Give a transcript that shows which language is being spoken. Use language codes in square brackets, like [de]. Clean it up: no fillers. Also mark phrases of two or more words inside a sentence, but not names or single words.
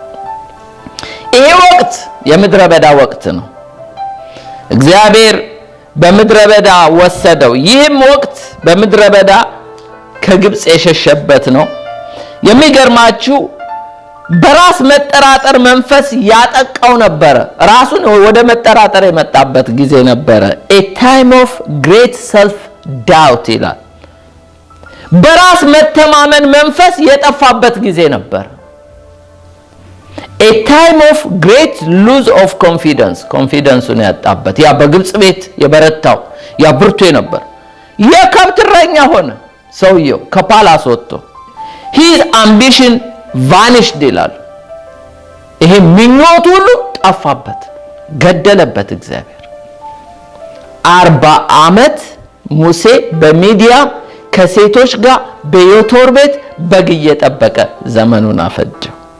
[am] ይሄ ወቅት የምድረ በዳ ወቅት ነው። እግዚአብሔር በምድረ በዳ ወሰደው። ይህም ወቅት በምድረ በዳ ከግብፅ የሸሸበት ነው። የሚገርማችሁ በራስ መጠራጠር መንፈስ ያጠቃው ነበረ። ራሱን ወደ መጠራጠር የመጣበት ጊዜ ነበረ። [en] a time of great self doubt [am] ይላል። በራስ መተማመን መንፈስ የጠፋበት ጊዜ ነበር። [en] a time of great lose of [am] confidence ያጣበት ያ በግብፅ ቤት የበረታው ያ ብርቱ ነበር። የከብት እረኛ ሆነ ሰውየው ከፓላስ ወጥቶ [en] his ambition vanished [am] ይላል። ይሄ ምኞቱ ሁሉ ጠፋበት፣ ገደለበት እግዚአብሔር። 40 ዓመት ሙሴ በሚዲያም ከሴቶች ጋር በዮቶር ቤት በግ እየጠበቀ ዘመኑን አፈጀው።